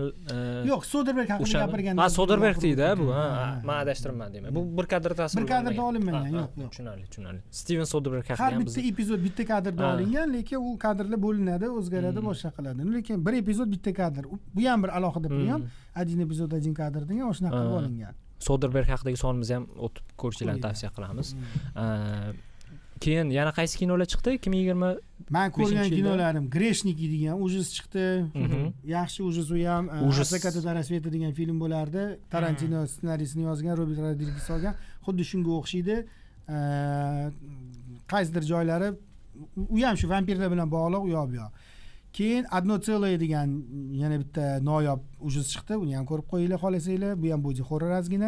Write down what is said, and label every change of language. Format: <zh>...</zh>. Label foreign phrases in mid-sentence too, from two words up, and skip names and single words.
<uz>yo'q, Soderberg haqida gapirganda. Soderberg deydi bu. Men adashtirman deyman. Bu bir kadrda tasvirga bir kadrda olinmagan, yo'q. Tushunarli. Steven Soderberg haqida ham bitta epizod bitta kadrda olingan, lekin u kadrlar bo'linadi, o'zgaradi, boshqa qiladi. Lekin bir epizod bitta kadr. Bu ham bir alohida priyon.</uz> <ru>Один эпизод, один</ru> <uz>kadr degan o'shanaqa qilib olingan. Soderberg haqidagi sonimizni ham o'tib ko'rishinglarni tavsiya qilamiz. Keyin yana qaysi kinolar chiqdi? 2020 men ko'rgan kinolarim Greshniki degan ujus chiqdi. Yaxshi ujus, u ham Zakata до рассвета degan film bo'lardi. Tarantino ssenariysini yozgan, Robert Rodriguez olgan. Xuddi shunga o'xshaydi. Qaysidir joylari u ham shu vampirlar bilan bog'liq, u yo'q bu yoq. Keyin Одно целое degan yana bitta noyob ujus chiqdi. Uni ham ko'rib qo'yinglar xohlasanglar. Bu ham</uz> <en>body horror</en> <uz>ozgina.</uz>